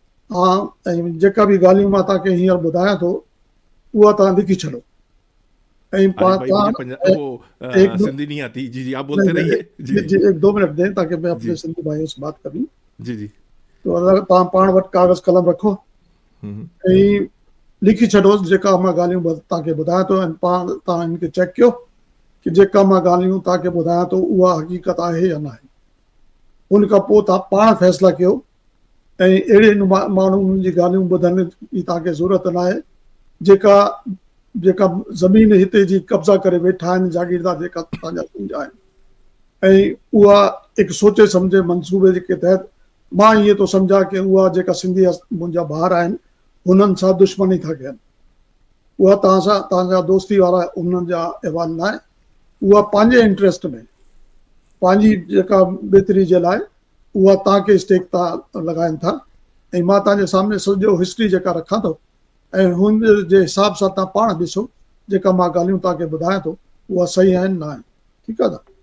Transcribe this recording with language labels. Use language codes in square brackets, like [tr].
[sd] हा, ऐं जेका बि ॻाल्हियूं मां तव्हांखे हींअर ॿुधायां थो उहा तव्हां लिखी छॾो। ऐं [hi] भाई मुझे एक दो सिंधी नहीं आती। जी जी आप बोलते नहीं, रहिए। जी जी, एक दो मिनट दें ताकि मैं अपने जी सिंधी भाइयों से बात करूं। जी जी। [sd] तो अगरि तव्हां पाण वटि कागज़ कलम रखो हम्म, ऐं लिखी छॾो जेका मां ॻाल्हियूं तव्हांखे ॿुधायां थो, ऐं पाण तव्हां हिनखे चेक कयो कि जेका मां ॻाल्हियूं तव्हांखे ॿुधायां थो उहा हक़ीक़त आहे या न आहे। उन खां पोइ तव्हां पाण फ़ैसिला कयो। ऐं अहिड़े माण्हुनि जी ॻाल्हियूं ॿुधण जी तव्हांखे ज़रूरत न आहे जेका ज़मीन हिते जी कब्ज़ा करे वेठा आहिनि, जागीरदार जेका तव्हांजा सिंध आहिनि। ऐं उहा हिकु सोचे सम्झे मंसूबे जे तहत मां ईअं थो सम्झां कि उहा जेका सिंधी मुंहिंजा ॿार आहिनि हुननि सां दुश्मनी था कनि। उहा तव्हां सां तव्हांजा दोस्ती वारा उन्हनि जा अहवाल न आहे। उहा पंहिंजे इंट्रस्ट में, पंहिंजी जेका बहितरी जे लाइ उहा तव्हांखे स्टेक था लॻाइनि था। ऐं मां तव्हांजे सामने सॼो हिस्ट्री जेका रखां थो, ऐं हुन जे हिसाब सां तव्हां पाण ॾिसो जेका मां ॻाल्हियूं तव्हांखे ॿुधायां थो उहा सही आहिनि न आहिनि। ठीकु आहे।